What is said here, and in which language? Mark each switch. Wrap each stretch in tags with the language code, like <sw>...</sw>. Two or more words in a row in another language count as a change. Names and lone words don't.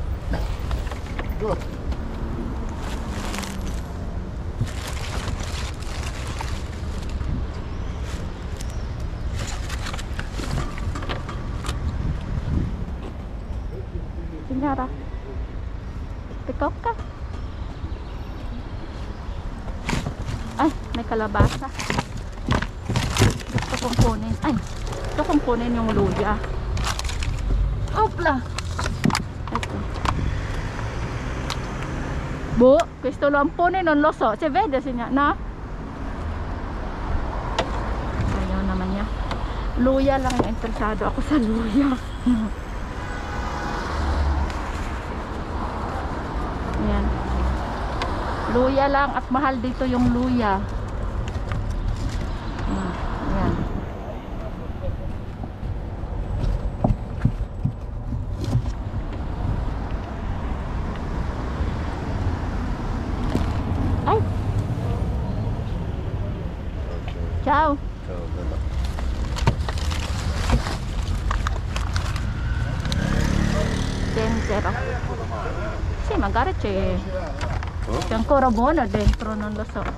<tl>Senyora,</tl> <en>pick up</en> <tl>ka. Ay, may kalabasa. Gusto kong kunin. Ay, gusto kong kunin yung luya.</tl> <it>Opla! Ecco. Bu, questo lampone non lo so. Si vede, signora? No?</it> <tl>Ayaw naman niya. Luya lang. Interesado ako sa luya. Ayan. Luya lang at mahal dito yung luya. Ayan. Ay.</tl> <it>Ciao. Ciao, bella. Zenzero. Sì, magari c'è ancora buono dentro, non lo so.</it>